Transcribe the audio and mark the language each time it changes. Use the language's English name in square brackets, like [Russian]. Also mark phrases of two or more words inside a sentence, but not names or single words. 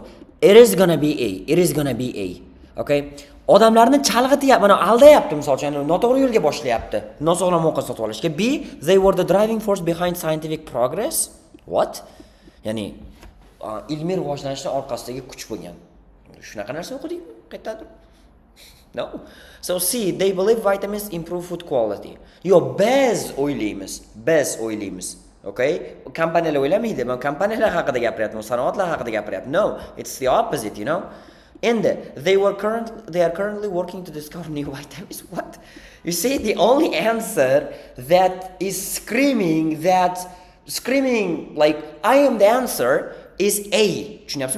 [English] It is gonna be A. Okay. [Uzbek] Odamlarni chalg'ityapti, mana aldayapti, misol uchun, noto'g'ri yo'lga boshlayapti. Nosog'lom ovqat sotib olishga. [English] B, they were the driving force behind scientific progress. What? [Uzbek] Ya'ni ilmiy rivojlanishning orqasidagi kuch bo'lgan. Shunaqa narsa o'qidingmi? Qaytadir. [English] No. So see, they believe vitamins improve food quality. [Uzbek] Yo, biz o'ylaymiz. Okay? Kompaniyalar o'ylamaydi. Men kompaniyalar haqida gapiryapman, sanoatlar haqida gapiryapman. [English] No, it's the opposite, you know. And they are currently working to discover new vitamins. What? You see, the only answer that is screaming like I am the answer is A. [Uzbek] Tushunyapsizmi?